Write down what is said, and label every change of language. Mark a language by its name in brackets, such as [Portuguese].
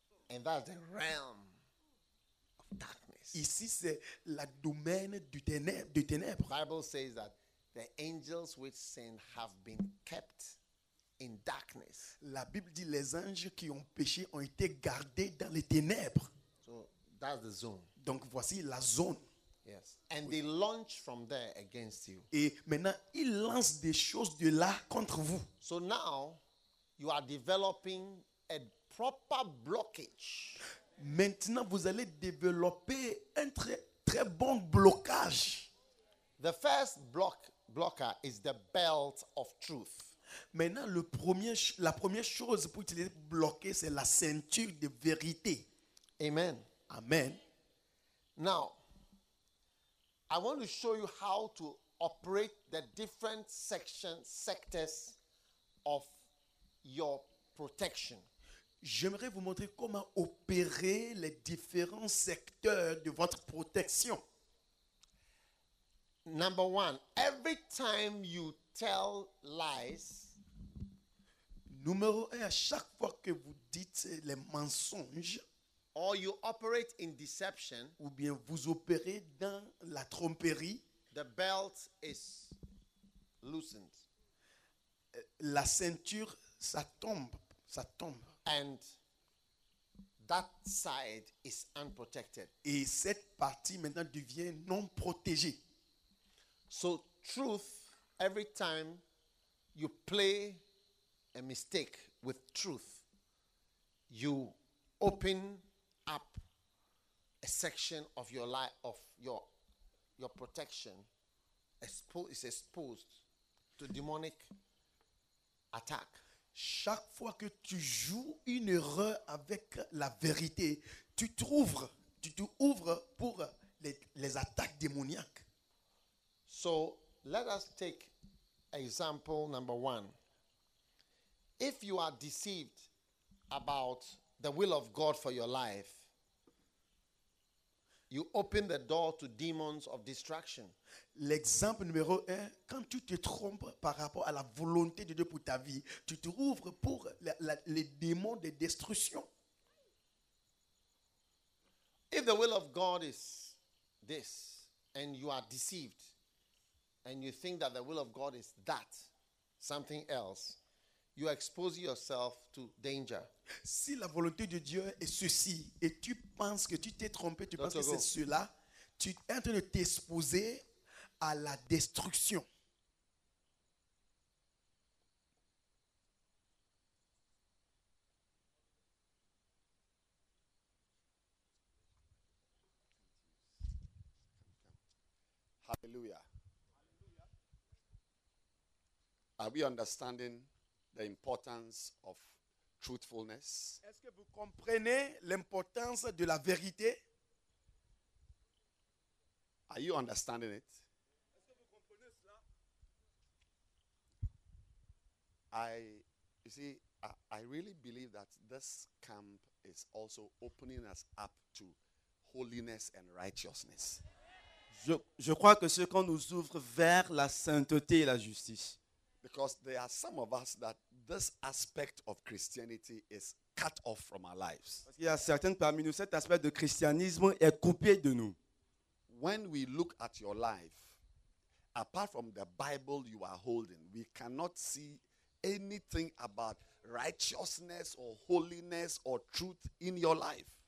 [English] And that's the realm of darkness. [French] Ici c'est la domaine du ténèbre, de ténèbres. [English] The Bible says that the angels which sin have been kept in darkness. [French] La Bible dit les anges qui ont péché ont été gardés dans les ténèbres. [English] So that's the zone. [French] Donc voici la zone. [English] Yes. And oui. They launch from there against you. [French] Et maintenant ils lancent des choses de là contre vous. [English] So now you are developing a proper blockage. [French] Maintenant vous allez développer un très très bon blocage. [English] The first blocker is the belt of truth. [French] Maintenant la première chose pour utiliser pour bloquer c'est la ceinture de vérité. [English] Amen. [French] Amen. [English] Now, I want to show you how to operate the different sectors of your protection. [French] J'aimerais vous montrer comment opérer les différents secteurs de votre protection. [English] Number one, every time you tell lies. [French] Numéro un, à chaque fois que vous dites les mensonges. [English] Or you operate in deception. [French] Ou bien vous opérez dans la tromperie. [English] The belt is loosened. [French] La ceinture, ça tombe, ça tombe. [English] And that side is unprotected. [French] Et cette partie maintenant devient non protégée. [English] So truth, every time you play a mistake with truth, you open up a section of your life, of your protection, is exposed to demonic attack. [French] Chaque fois que tu joues une erreur avec la vérité, tu t'ouvres pour les attaques démoniaques. [English] So let us take example number one. If you are deceived about the will of God for your life, you open the door to demons of destruction. [French] L'exemple numéro un, quand tu te trompes par rapport à la volonté de Dieu pour ta vie, tu t'ouvres pour les démons de destruction. [English] If the will of God is this, and you are deceived, and you think that the will of God is that, something else, you expose yourself to danger. [French] Si la volonté de Dieu est ceci, et tu penses que tu t'es trompé, tu penses que c'est cela, tu es en train de t'exposer à la destruction. [English] Hallelujah. Are we understanding the importance of truthfulness? [French] Est-ce que vous comprenez l'importance de la vérité? [English] Are you understanding it? [French] Est-ce que vous comprenez cela? [English] I really believe that this camp is also opening us up to holiness and righteousness. [French] Je crois que ce qu'on nous ouvre vers la sainteté et la justice. [English] Because there are some of us that this aspect of Christianity is cut off from our lives. [French] Parce qu'il y a certaines parmi nous, cet aspect de christianisme est coupé de nous. [English] When we look at your life, apart from the Bible you are holding, we cannot see anything about righteousness or holiness or truth in your life.